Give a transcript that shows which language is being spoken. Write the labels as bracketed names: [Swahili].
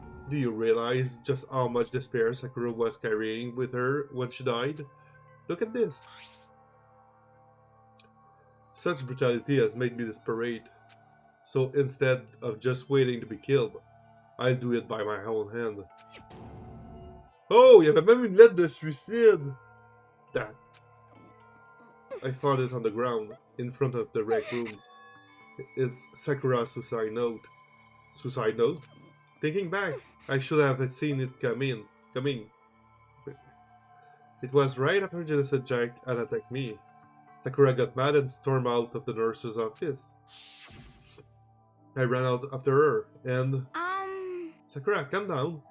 [English] Do you realize just how much despair Sakura was carrying with her when she died? Look at this. Such brutality has made me desperate. So instead of just waiting to be killed, I'll do it by my own hand. [French] Oh, il y avait même une lettre de suicide! [English] That. I found it on the ground, in front of the rec room. It's Sakura's suicide note. Suicide note? Thinking back, I should have seen it coming. It was right after Genocide Jack had attacked me. Sakura got mad and stormed out of the nurse's office. I ran out after her, and... Sakura, calm down.